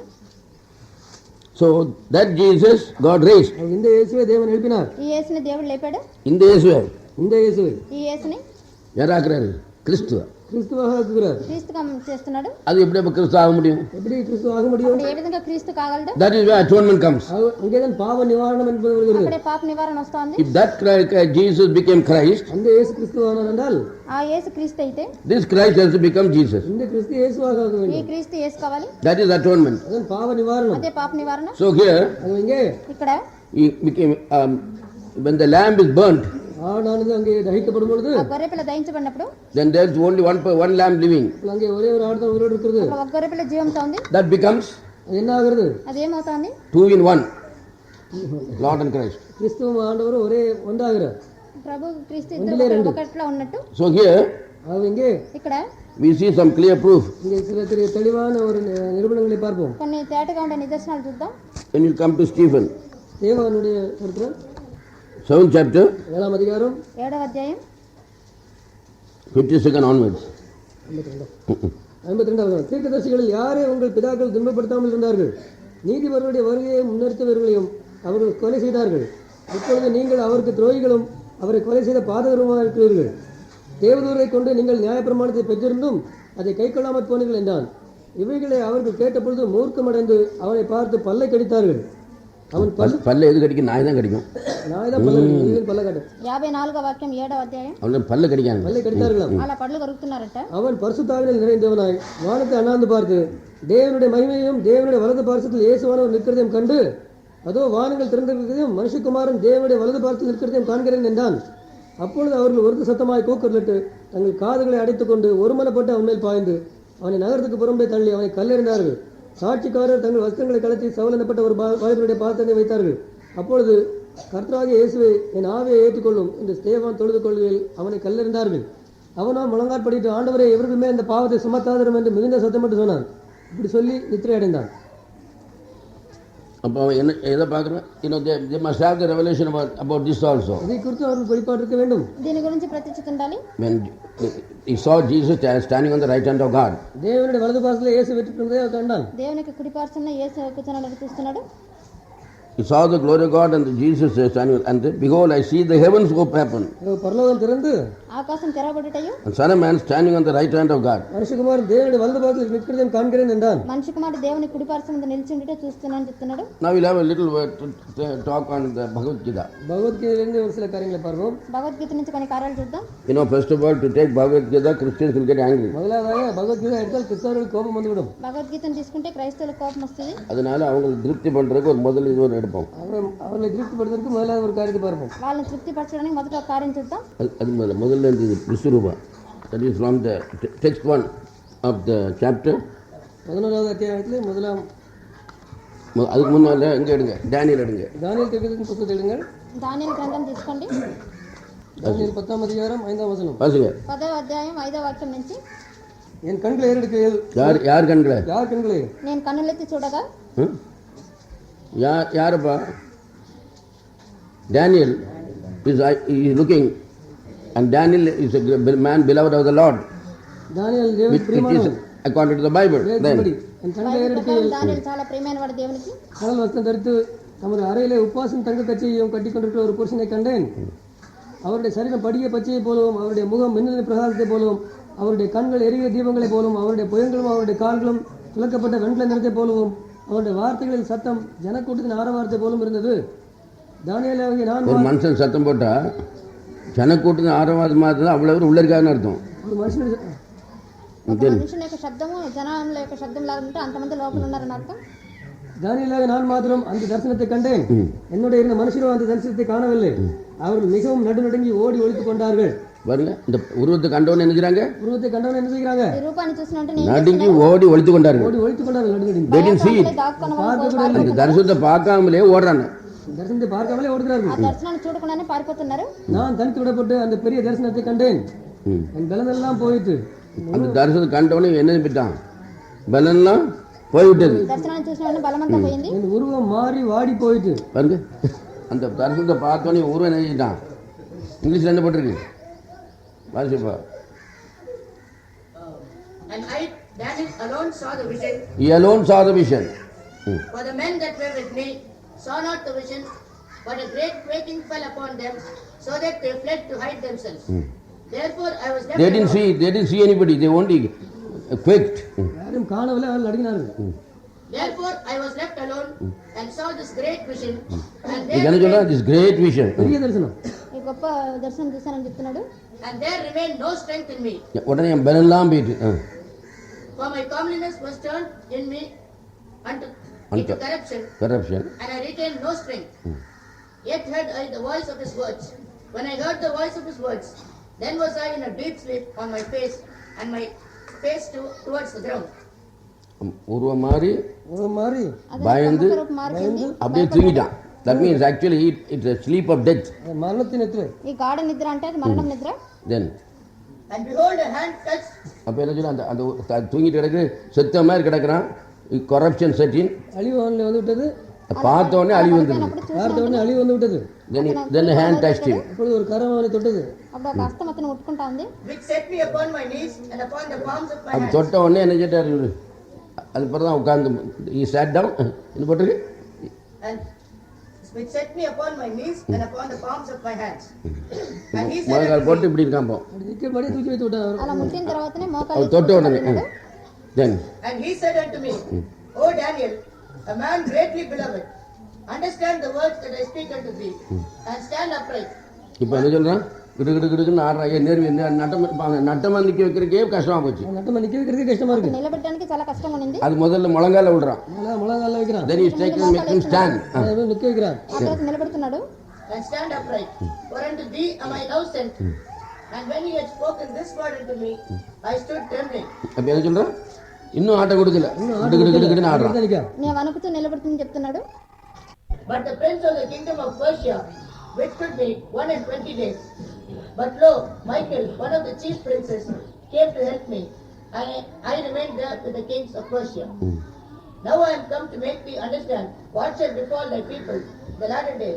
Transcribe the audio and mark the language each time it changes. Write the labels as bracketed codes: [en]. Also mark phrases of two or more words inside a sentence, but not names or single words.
[en] so that Jesus God raised. [ta] இந்த இயேசுவை தேவன் எழுப்பினார். [te] ఈ యేసుని దేవుడు లేపాడు. [ta] இந்த இயேசுவை இந்த இயேசுவை [te] ఈ యేసుని [ta] யாராக்குறாரு? கிறிஸ்துவ. கிறிஸ்துவாக ஆக்குகிறார். [te] క్రీస్తుగా చేస్తున్నాడు. [ta] அது எப்படி அப்ப கிறிஸ்து ஆக முடியும்? எப்படி கிறிஸ்து ஆக முடியும்? [te] అప్పుడు ఏ విధంగా క్రీస్తు కాగలడు? [en] That is where atonement comes. [ta] அங்கேதான் பாவ நிவாரணம் என்பது வருகிறது. [te] అక్కడే పాప నివారణ వస్తుంది. [en] If that Jesus became Christ, [ta] அந்த இயேசு கிறிஸ்துவானார் என்றால் [te] ఆ యేసు క్రీస్తు అయితే [en] this Christ has to become Jesus. [ta] இந்த கிறிஸ்து இயேசுவாக ஆக [te] ఈ [ta] வேண்டும். [te] క్రీస్తు యేసు కావాలి. [en] That is atonement. [ta] அதான் பாவ நிவாரணம். [te] అదే పాప నివారణ. [en] So here [ta] அது இங்கே [te] ఇక్కడ [en] he became when the lamb is burnt, [ta] ஆடானது அங்கே தகிக்கப்படும் பொழுது [te] ఆ గొర్రెపిల్ల దహించబడినప్పుడు [en] then there is only one lamb living. [ta] அங்கே ஒரே ஒரு ஆடு தான் உயிரோடு இருக்கிறது. [te] అక్కడ ఒక గొర్రెపిల్ల జీవంతో ఉంది. [en] That becomes [ta] அது என்ன ஆகிறது? [te] అదేమవుతుంది? [en] 2 in 1, Lord and Christ. [ta] கிறிஸ்துவும் ஆண்டவரும் ஒரே ஒன்றாகிறார். [te] ప్రభు క్రీస్తు ఇద్దరు ఒకటిలా ఉన్నట్టు. [en] So here [ta] அது இங்கே [te] ఇక్కడ [en] we see some clear proof. [ta] இங்கே சில தெளிவான ஒரு நிரூபணங்களை பார்ப்போம். [te] కొన్ని తేటగా ఉండే నిదర్శనాలు చూద్దాం. [en] When you come to Stephen, [ta] தேவனுடைய கருத்து [en] 7th chapter, [ta] 7ஆம் அதிகாரம் [te] 7వ అధ్యాయం [en] 52nd onwards. [ta] 52வது தீர்க்கதரிசிகளில் யாரை உங்கள் பிதாக்கள் துன்பப்படுத்தாமல் இருந்தார்கள்? நீதிபதிகளுடைய வருகையை முன்னெடுத்தவர்களையும் அவர்கள் கொலை செய்தார்கள். இப்பொழுது நீங்கள் அவருக்கு துரோகிகளும் அவரை கொலை செய்த பாதகருமாக இருக்கிறீர்கள். தேவதூரை கொண்டு நீங்கள் நியாயப்பிரமாணத்தை பெற்றிருந்தும் அதை கை கொள்ளாமற் போனீர்கள் என்றான். இவைகளை அவர்கள் கேட்டபொழுது மூர்க்கமடைந்து அவனை பார்த்து பல்லை கடித்தார்கள். அவன் பல்ல எது கடிக்கும்? நாய் தான் கடிக்கும். நாய் தான் பல்ல காட்டு. [te] 54వ వాక్యం 7వ అధ్యాయం. [ta] அவன் பல்ல கடிக்காங்க. பல்லை கடித்தார்களாம். [te] అలా పళ్ళు కొరుకుతున్నారట. [ta] அவன் பரிசுத்தாவினால் நிறைந்தவனாய் வானத்தை அண்ணாந்து பார்த்து தேவனுடைய மகிமையும் தேவனுடைய வலது பார்சத்தில் இயேசுவானவர் நிற்கிறதையும் கண்டு அதோ வானங்கள் திறந்திருக்கிறதையும் மனுஷகுமாரன் தேவனுடைய வலது பார்சத்தில் நிற்கிறதையும் காண்கிறேன் என்றான். அப்பொழுது அவர்கள் ஒரு சத்தமாய் கூக்குரலிட்டு தங்கள் காதுகளை அடைத்துக்கொண்டு ஒருமனப்பட்டு அவன் மேல் பாய்ந்து அவனை நகரத்துக்கு புறம்பே தள்ளி அவனை கல்லெறிந்தார்கள். சாட்சிக்காரர் தங்கள் வஸ்திரங்களை கலத்தி சவுல் எனப்பட்ட ஒரு வாலிபனுடைய பாதத்தை வைத்தார்கள். அப்பொழுது கர்த்தராகிய இயேசுவை என் ஆவியை ஏற்றுக்கொள்ளும் என்று ஸ்தேவான் தொழுது கொள்கையில் அவனை கல்லெறிந்தார்கள். அவனோ முழங்காற்படிட்டு ஆண்டவரே இவர்கள் மேல் இந்த பாவத்தை சுமத்தாதரும் என்று மிகுந்த சத்தமிட்டு சொன்னான். இப்படி சொல்லி நித்திரை அடைந்தான். அப்போ என்ன எதை பார்க்குறோம்? [en] they must have the revelation about this also. [ta] இதை குறித்து அவர்கள் வெளிப்பாடு இருக்க வேண்டும். [te] దీని గురించి ప్రత్యక్షత ఉండాలి. [en] When he saw Jesus standing on the right hand of God, [ta] தேவனுடைய வலது பார்சத்தில் இயேசு வெற்றிருந்ததை அவர் கண்டான். [te] దేవునికి కుడి పార్శ్వన యేసు కూర్చున్నాడు చూస్తున్నాడు. [en] he saw the glory of God and Jesus standing, and behold, I see the heavens open, [ta] பரலோகம் திறந்து [te] ఆకాశం తెరవబడుటయు [en] and Son of Man standing on the right hand of God. [ta] மனுஷகுமாரன் தேவனுடைய வலது பார்சத்தில் நிற்கிறதையும் కాண்கிறேன் என்றான். [te] మనిషి కుమారుడు దేవుని కుడి పార్శ్వన నిలిచి ఉండుట చూస్తున్నాను చెప్తున్నాడు. [en] Now we'll have a little talk on the Bhagavad Gita. [ta] பகவத்கீதையிலிருந்து ஒரு சில காரியங்களை பார்ப்போம். [te] భగవద్గీత నుంచి కొన్ని కార్యాలు చూద్దాం. [en] First of all, to take Bhagavad Gita, Christians will get angry. [ta] முதலாவதாக பகவத்கீதை எடுத்தால் கிறிஸ்தவர்களுக்கு கோபம் வந்துவிடும். [te] భగవద్గీతను తీసుకుంటే క్రైస్తవులకు కోపం వస్తుంది. [ta] அதனால அவங்களுக்கு திருப்தி பண்றதுக்கு ஒரு முதல் இது ஒரு எடுப்போம். அவர்களை திருப்திப்படுத்துவதற்கு முதலாவது ஒரு காரியத்தை பார்ப்போம். [te] వాళ్ళని తృప్తిపరచడానికి మొదట ఒక కార్యం చూద్దాం. [ta] அது முதல்ல இருந்தது விஸ்வரூபா. [en] That is from the text 1 of the chapter. [ta] 11வது அத்தியாயத்தில் முதலாம் அதுக்கு முன்னால எங்க எடுங்க? டேனியல் எடுங்க. தானியேல் தீர்க்கதரிசியின் புத்தகத்தை எடுங்கள். [te] దానియేలు గ్రంథం తీసుకోండి. [ta] தானியேல் 10ஆம் அதிகாரம் 5ஆம் வசனம். வாசிங்க. [te] 10వ అధ్యాయం 5వ వాక్యం నుంచి [ta] என் கண்களை ஏறெடுக்கையில் யார் கண்களை? யார் கண்களை? [te] నేను కన్నులెత్తి చూడగా [ta] யாருப்பா? [en] Daniel is looking, and Daniel is a man beloved of the Lord. [ta] தானியேல் [en] which [ta] தேவனுக்கு [en] it is [ta] பிரியமானவன். [en] according to the Bible. [ta] வேதத்தின்படி [en] Then [ta] என் கண்களை [te] బైబిల్ [ta] ஏறெடுத்து [te] ప్రకారం దానియేలు చాలా ప్రియమైన వాడు దేవునికి. [ta] கடல் வஸ்திரம் தரித்து தமது அறையிலே உப்பாசும் தங்க கச்சையையும் கட்டி கொண்டிருக்கிற ஒரு புருஷனை கண்டேன். அவருடைய சரீரம் படிய பச்சையை போலவும் அவருடைய முகம் மின்னலின் பிரகாசத்தை போலவும் அவருடைய கண்கள் எரிகிற தீபங்களை போலவும் அவருடைய புயங்களும் அவருடைய கால்களும் துலக்கப்பட்ட வெண்கல நிறத்தை போலவும் அவருடைய வார்த்தைகளின் சத்தம் ஜனக்கூட்டத்தின் ஆரவாரத்தை போலும் இருந்தது. தானியேலாகிய நான் ஒரு மனுஷன் சத்தம் போட்டா ஜனக்கூட்டத்தின் ஆரவாதம் மாதிரி அவ்வளோ பேர் உள்ள இருக்கான்னு அர்த்தம். ஒரு மனுஷன் [te] ఒక మనుషుని యొక్క శబ్దము జనాల యొక్క శబ్దం లాగా ఉంటే అంతమంది లోపల ఉన్నారని అర్థం. [ta] தானியேலாக நான் மாத்திரம் அந்த தரிசனத்தை கண்டேன். என்னுடைய இருந்த மனுஷரும் அந்த தரிசனத்தை காணவில்லை. அவர்கள் மிகவும் நடுநடுங்கி ஓடி ஒழித்துக் கொண்டார்கள். பாருங்க, இந்த உருவத்தை கண்டவன் என்ன செய்றாங்க? உருவத்தை கண்டவன் என்ன செய்கிறாங்க? [te] ఈ రూపాన్ని చూసినట్టు నేను [ta] நடுங்கி ஓடி ஒழித்து கொண்டார்கள். ஓடி ஒழித்துக் கொண்டார்கள் நடுநடுங்கி. [en] They didn't see it. [te] దాక్కున్న [ta] அந்த தரிசனத்தை பார்க்காமலே ஓடுறாங்க. தரிசனத்தை பார்க்காமலே ஓடுகிறார்கள். [te] ఆ దర్శనాన్ని చూడకుండానే పారిపోతున్నారు. [ta] நான் தனித்து விடப்பட்டு அந்த பெரிய தரிசனத்தை கண்டேன். என் பலனெல்லாம் போயிட்டு. அந்த தரிசனத்தை கண்டவனே என்ன செஞ்சிட்டான்? பலன்லாம் போய்விட்டது. [te] దర్శనాన్ని చూసిన వెంటనే బలమంతా పోయింది. [ta] என் உருவம் மாறி வாடி போயிட்டு. பாருங்க, அந்த தரிசனத்தை பார்த்தோன்னே உருவம் என்ன செஞ்சிட்டான்? இங்கிலீஷ்ல என்ன போட்டிருக்கு வாசிப்பா. [en] And I, Daniel, alone saw the vision, He alone saw the vision. for the men that were with me saw not the vision, but a great quaking fell upon them, so that they fled to hide themselves. Therefore I was left They didn't see anybody. They only quaked. [ta] யாரும் காணவில்லை, அவர்கள் நடுங்கினார்கள். [en] Therefore I was left alone and saw this great vision, and [ta] இது என்ன சொல்றா? [en] This great vision. [ta] பெரிய தரிசனம். [te] ఈ గొప్ప దర్శనం చూశానని చెప్తున్నాడు. [en] there remained no strength in me, [ta] உடனே என் பலன்லாம் போயிட்டு. [en] for my comeliness was turned in me into corruption, and I retained no strength. Yet heard I the voice of his words. When I heard the voice of his words, then was I in a deep sleep on my face, and my face towards the ground. [ta] உருவம் மாறி உருவம் மாறி பயந்து [te] మారిపోయింది. [ta] அப்படியே தூங்கிட்டான். [en] That means actually it's a sleep of death. [ta] மரணத்தின் நித்திரை. [te] ఈ గాఢ నిద్ర అంటే అది మరణం నిద్ర. [en] Then And behold, a hand touched. [ta] அப்போ என்ன சொல்ல? அந்த தூங்கிட்டு கிடக்கு செத்த மாதிரி கிடக்குறான். [en] corruption set in. [ta] அழிவு அவனில் வந்து விட்டது. பார்த்த உடனே அழிவு வந்தது. பார்த்த உடனே அழிவு வந்து விட்டது. [en] Then hand touched him. [ta] அப்பொழுது ஒரு கரம் அவனை தொட்டது. [te] అప్పుడు ఒక హస్తం అతను ముట్టుకుంటా ఉంది. [en] Which set me upon my knees and upon the palms of my [ta] அது [en] hands. [ta] தொட்ட உடனே என்ன கேட்டார்? அது பிறகு தான் உட்கார்ந்து [en] he sat down. [ta] என்ன போட்டிருக்கு? [en] And which set me upon my knees and upon the palms of my hands. And he said [ta] முழங்கால் [en] unto [ta] போட்டு [en] me, [ta] இப்படி இருக்கான் போ. அப்படி நிற்கிறபடியே தூக்கி வைத்து விட்டான் அவர். [te] అలా ముట్టిన తర్వాతనే [ta] அவர் [te] మోకాలు [ta] தொட்ட உடனே then [en] and he said unto me, O Daniel, a man greatly beloved, understand the words that I speak unto thee, and stand upright. [ta] இப்போ என்ன சொல்றான்? கிடுகிடுன்னு ஆடுறான். நேர்வி நட்டமாக நிற்க வைக்கிறதுக்கே கஷ்டமாக போச்சு. நட்டமா நிற்க வைக்கிறதுக்கே கஷ்டமா இருக்கு. [te] నిలబెట్టడానికి చాలా కష్టంగా ఉంది. [ta] அது முதல்ல முழங்கால விடுறான். முழங்கால வைக்கிறான். [en] then he is taken make him stand. [ta] நிற்க வைக்கிறான். [te] అక్కడ నిలబెడుతున్నాడు. [en] And stand upright. For unto thee am I now sent. And when he had spoken this word unto me, I stood trembling. [ta] அப்போ என்ன சொல்றான்? இன்னும் ஆட்ட கொடுக்கல. கிடுகிடுன்னு ஆடுறான். [te] నేను వణుకుతూ నిలబెడుతుందని చెప్తున్నాడు. [en] But the prince of the kingdom of Persia withstood me 120 days. But lo, Michael, one of the chief princes, came to help me, and I remained there with the kings of Persia. Now I am come to make thee understand what shall befall thy people the latter days.